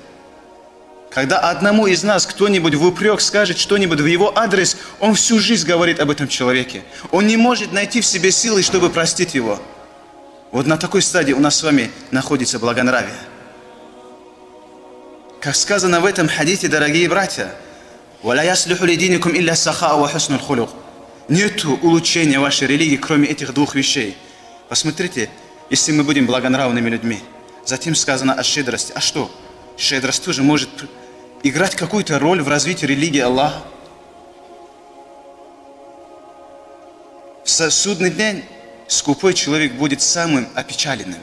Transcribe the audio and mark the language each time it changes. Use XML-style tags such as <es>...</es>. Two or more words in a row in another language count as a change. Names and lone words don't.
<ru>Когда одному из нас кто-нибудь в упрек скажет что-нибудь в его адрес, он всю жизнь говорит об этом человеке. Он не может найти в себе силы, чтобы простить его. Вот на такой стадии у нас с вами находится благонравие. Как сказано в этом хадите, дорогие братья,</ru> <ar>وَلَا يَصْلُحُ لِدِينِكُمْ إِلَّا السَّخَاءُ وَحُسْنُ الْخُلُقِ.</ar> <ru>Нету улучшения вашей религии, кроме этих двух вещей. Посмотрите, если мы будем благонравными людьми. Затем сказано о щедрости. А что? Щедрость тоже может играть какую-то роль в развитии религии Аллаха. В судный день скупой человек будет самым опечаленным.</ru>